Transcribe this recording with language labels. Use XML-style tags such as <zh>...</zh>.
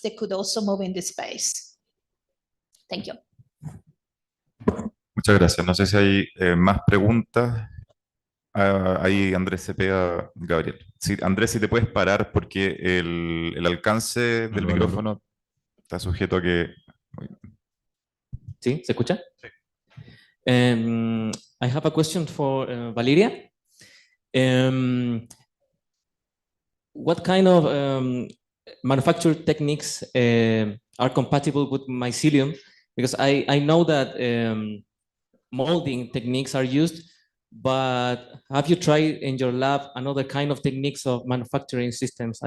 <en>They could also move in this space. Thank you.</en> <es>Muchas gracias. No sé si hay más preguntas. Ahí Andrés Cepeda, Gabriel. Sí, Andrés, si te puedes parar porque el alcance del micrófono está sujeto a que... ¿Sí? ¿Se escucha? Sí.</es> <en>I have a question for Valeria. What kind of manufacture techniques are compatible with mycelium? Because I know that molding techniques are used, but have you tried in your lab another kind of techniques of manufacturing systems?</en>